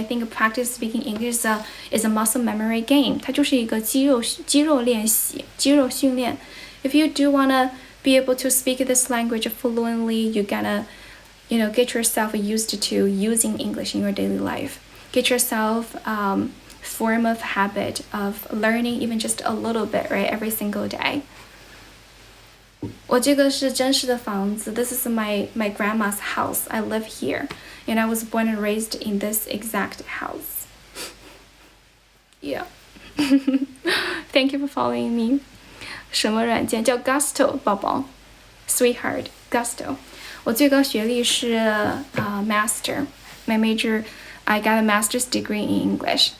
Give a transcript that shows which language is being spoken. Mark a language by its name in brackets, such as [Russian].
[English] I think practice speaking English is a muscle memory game. [Chinese] 它就是一个肌肉练习，肌肉训练。 [English] If you do wanna be able to speak this language fluently, you gotta, you know, get yourself used to using English in your daily life. Get yourself form of habit of learning even just a little bit, right? Every single day. [Chinese] 我这个是真实的房子 [English] This is my grandma's house. I live here, and I was born and raised in this exact house. Yeah. Thank you for following me. [Chinese] 什么软件叫 Gusto 宝宝 Sweetheart Gusto. 我最高学历是Master. [English] My major, I got a master's degree in English.